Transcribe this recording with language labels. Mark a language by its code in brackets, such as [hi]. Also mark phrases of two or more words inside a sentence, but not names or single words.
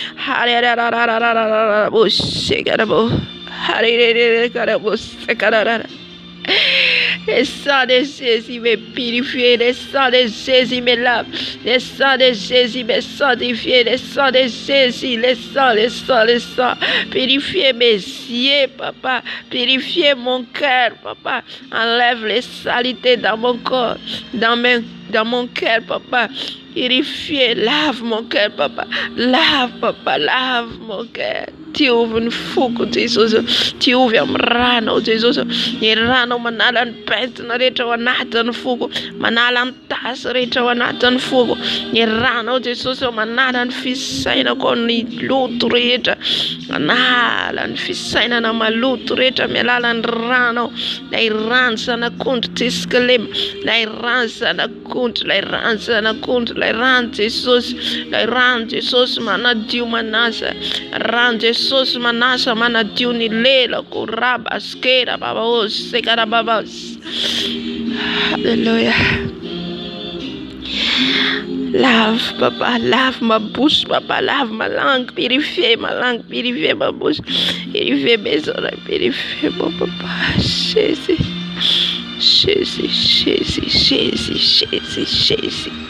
[fr] Le sang de Jésus me purifie, le sang de Jésus me lave, le sang de Jésus me sanctifie, le sang de Jésus, le sang. Purifiez mes yeux, papa, purifiez mon cœur, papa, enlève les saletés dans mon corps, dans mon cœur, papa. Purifiez, lave mon cœur, papa, lave mon cœur. [mg] diovy ny foko Jesosy, diovy amin'ny rano Jesosy, ny rano manala ny pentina rehetra ao anatin'ny foko, manala ny tasy rehetra ao anatin'ny foko, ny rano Jesosy manala ny fisainako ny loto rehetra, manala ny fisainana maloto rehetra amin'ny alalan'ny rano, ilay rano zanak'ondry tsisika lema, ilay rano zanak'ondry, ilay rano zanak'ondry, ilay rano Jesosy, ilay rano Jesosy manadio manasa, rano Jesosy manasa manadio ny lelako rabaskera babos sekara babos. [fr] Hallelujah. Lave papa, lave ma bouche papa, lave ma langue, purifie ma langue, purifie ma bouche, purifie mes oreilles, purifie mon papa. Jésus, Jésus, Jésus, Jésus, Jésus, Jésus.